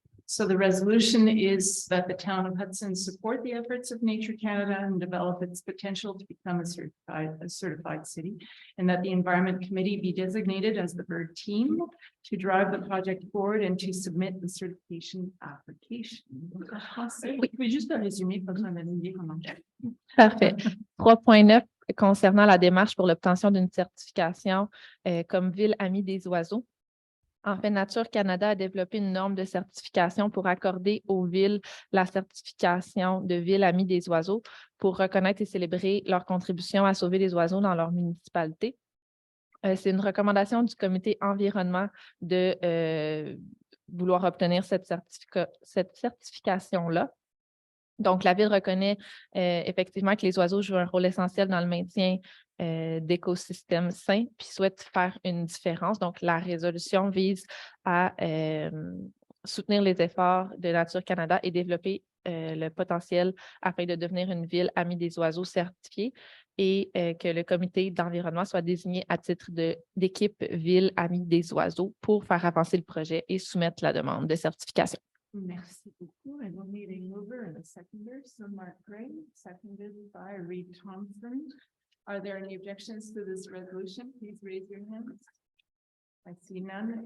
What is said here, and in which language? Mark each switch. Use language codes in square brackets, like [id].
[en] So the resolution is that the town of Hudson support the efforts of Nature Canada and develop its potential to become a certified city, and that the Environment Committee be designated as the bird team to drive the project forward and to submit the certification application. [fr] Oui, juste un résumé, pas besoin d'analyser comment. Parfait. 3.9 concernant la démarche pour l'obtention d'une certification comme ville amie des oiseaux. En fait, Nature Canada a développé une norme de certification pour accorder aux villes la certification de ville amie des oiseaux pour reconnaître et célébrer leur contribution à sauver les oiseaux dans leur municipalité. C'est une recommandation du comité environnement de vouloir obtenir cette certification-là. Donc, la Ville reconnaît effectivement que les oiseaux jouent un rôle essentiel dans le maintien d'écosystèmes sains, puis souhaite faire une différence. Donc, la résolution vise à soutenir les efforts de Nature Canada et développer le potentiel afin de devenir une ville amie des oiseaux certifiée et que le comité d'environnement soit désigné à titre d'équipe ville amie des oiseaux pour faire avancer le projet et soumettre la demande de certification. Merci beaucoup. [en] I will need a mover and a seconder. So Mark Gray, seconded by Reed Thompson. Are there any objections to this resolution? Please raise your hands. I see none.